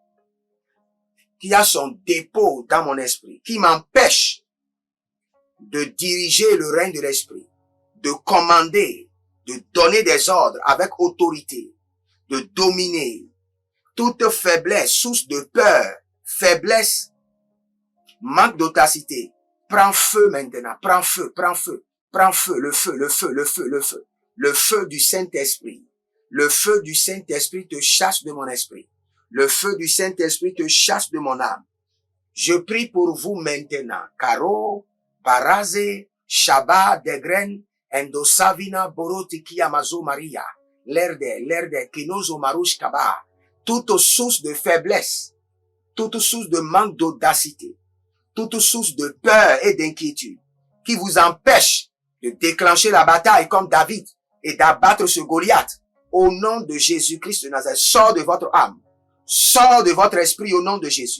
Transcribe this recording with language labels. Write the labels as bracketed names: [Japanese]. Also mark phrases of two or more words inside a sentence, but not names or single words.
[French] qui a son dépôt dans mon esprit, qui m'empêche de diriger le règne de l'esprit, de commander, de donner des ordres avec autorité, de dominer, toute faiblesse, source de peur, faiblesse, manque d'autacité, prends feu maintenant, prends feu, prends feu, prends feu, le feu, le feu, le feu, le feu, le feu du Saint-Esprit. Le feu du Saint-Esprit te chasse de mon esprit. Le feu du Saint-Esprit te chasse de mon âme. Je prie pour vous maintenant. Karo, Baraze, Shaba, Degren, Endosavina, Borotiki, Amazo, Maria, Lerde, Kinozo, Marouche, Kaba. Toute source de faiblesse, toute source de manque d'audacité, toute source de peur et d'inquiétude qui vous empêche de déclencher la bataille comme David et d'abattre ce Goliath. Au nom de Jésus-Christ de Nazareth, sors de votre âme, sors de votre esprit au nom de Jésus.